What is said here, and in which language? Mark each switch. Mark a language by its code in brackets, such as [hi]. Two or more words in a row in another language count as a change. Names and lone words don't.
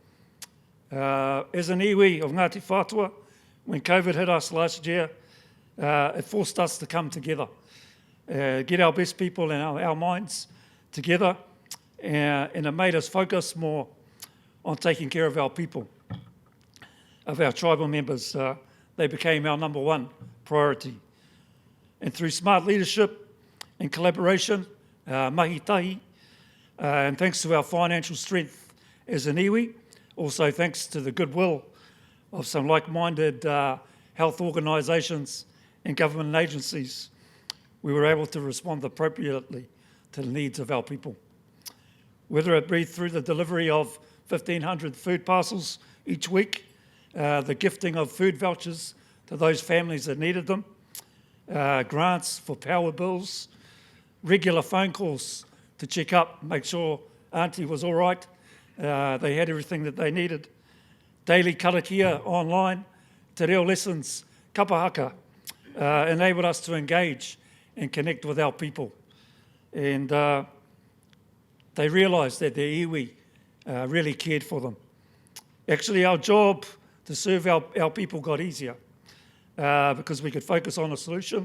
[en] As an iwi of Ngāti Whātua, when COVID hit us last year, it forced us to come together, get our best people and our minds together, and it made us focus more on taking care of our people, of our tribal members. They became our number one priority. And through smart leadership and collaboration, [mi] mahi tahi, [en] and thanks to our financial strength as an iwi, also thanks to the goodwill of some like-minded health organisations and government agencies, we were able to respond appropriately to the needs of our people. Whether it be through the delivery of 1,500 food parcels each week, the gifting of food vouchers to those families that needed them, grants for power bills, regular phone calls to check up, make sure Auntie was all right, they had everything that they needed, daily karakia online, [mi] te reo [en] lessons, kapahaka, enabled us to engage and connect with our people. And they realised that their iwi really cared for them. Actually, our job to serve our people got easier because we could focus on a solution.